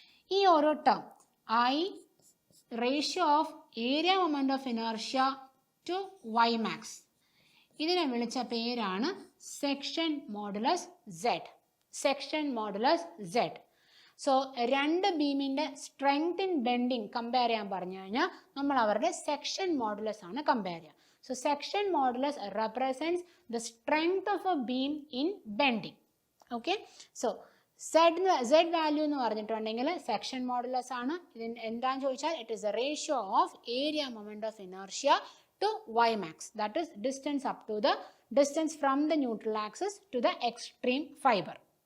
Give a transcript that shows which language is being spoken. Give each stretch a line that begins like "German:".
Malayalam: ഈ ഓരോ term I
English: ratio of area moment of inertia to Ymax,
Malayalam: ഇതിനെ വിളിച്ച പേരാണ് section modulus Z. Section modulus Z. So രണ്ട് ബീമിൻ്റെ സ്ട്രെങ്ത് ഇൻ ബെൻഡിങ് കമ്പയർ ചെയ്യാൻ പറഞ്ഞു കഴിഞ്ഞാൽ നമ്മൾ അവരുടെ സെക്ഷൻ മോഡുലസ് ആണ് കമ്പയർ ചെയ്യുക.
English: So section modulus represents the strength of a beam in bending.
Malayalam: Okay, so Z value എന്ന് പറഞ്ഞിട്ടുണ്ടെങ്കിൽ സെക്ഷൻ മോഡുലസ് ആണ്. ഇതിന് എന്താണെന്ന് ചോദിച്ചാൽ
English: It is a ratio of area moment of inertia to Ymax, that is distance up to the distance from the neutral axis to the extreme fibre.